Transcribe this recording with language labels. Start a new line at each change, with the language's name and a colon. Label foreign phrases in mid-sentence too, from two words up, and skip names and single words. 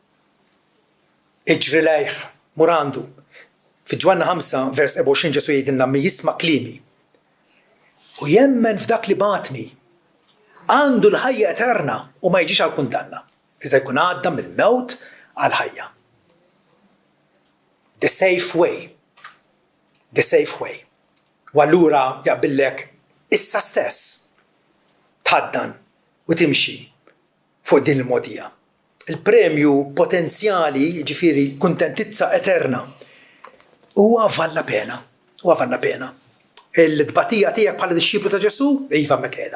Maltese: Iġri lejh, mur għandu. Fi Ġwanna 5 vers 24 Ġesu jgħidilna min jisma' kliemi u jemmen f'dak li batni għandu l-ħajja eterna u ma jiġix għal kundanna. Iżda jkun għadda mill-mewt għal ħajja.
English: The safe way.
Maltese: U allura jaqbillek issa stess tħaddan u timxi fuq din il-modija. Il-premju potenzjali, ġifieri kuntentizza eterna, huwa valla pena. Il-tbatija tiegħek bħala dixxiplu ta' Ġesu iva mekeda.